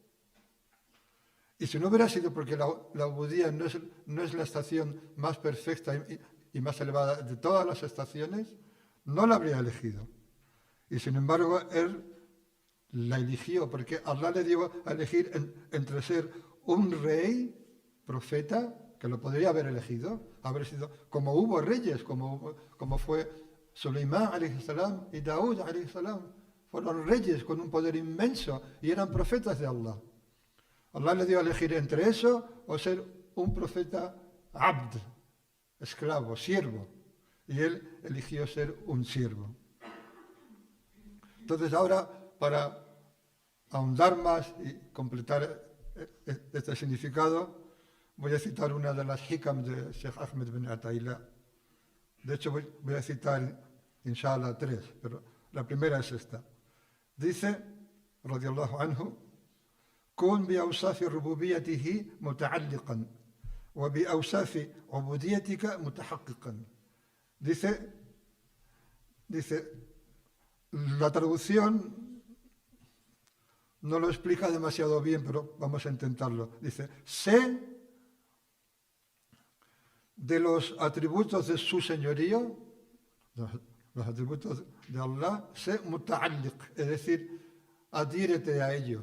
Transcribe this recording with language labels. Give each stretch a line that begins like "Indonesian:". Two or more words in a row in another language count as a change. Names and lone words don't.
Spanish: Y si no hubiera sido porque la ubudía no es la estación más perfecta y más elevada de todas las estaciones, no la habría elegido. Y sin embargo, él la eligió, porque Allah le dio a elegir entre ser un rey, profeta, que lo podría haber elegido, haber sido, como hubo reyes, como fue Suleimán
Arabic: عليه السلام
Spanish: y Daud
Arabic: عليه السلام,
Spanish: fueron reyes con un poder inmenso y eran profetas de Allah. Allah le dio a elegir entre eso o ser un profeta abd, esclavo, siervo. Y él eligió ser un siervo. Entonces ahora, para ahondar más y completar este significado, voy a citar una de las hikam de Sheikh Ahmed bin Ataillah. De hecho, voy a citar, inshallah, 3, pero la primera es esta. Dice,
Arabic: رضي الله عنه, كن بأوصاف ربوبيته متعلقا وبأوصاف عبوديتك متحققا.
Spanish: Dice, la traducción no lo explica demasiado bien, pero vamos a intentarlo. Dice, sé de los atributos de su señorío, los atributos de Allah, sé muta'alliq, es decir, adhírete a ellos.